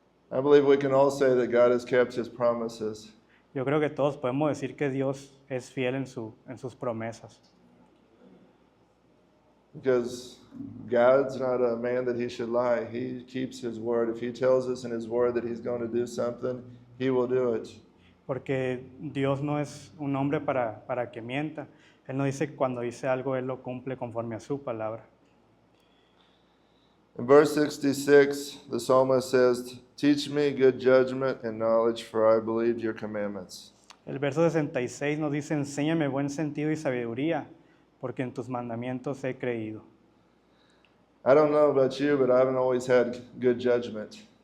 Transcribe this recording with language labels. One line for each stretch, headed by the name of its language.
English: I believe we can all say that God has kept his promises.
Spanish: Yo creo que todos podemos decir que Dios es fiel en sus promesas.
English: Because God's not a man that he should lie. He keeps his word. If he tells us in his word that he's going to do something, he will do it.
Spanish: Porque Dios no es un hombre para que mienta. Él no dice que cuando dice algo, Él lo cumple conforme a su palabra.
English: In verse 66, the psalmist says, Teach me good judgment and knowledge, for I believed your commandments.
Spanish: El verso 66 nos dice, enséñame buen sentido y sabiduría, porque en tus mandamientos he creído.
English: I don't know about you, but I haven't always had good judgment.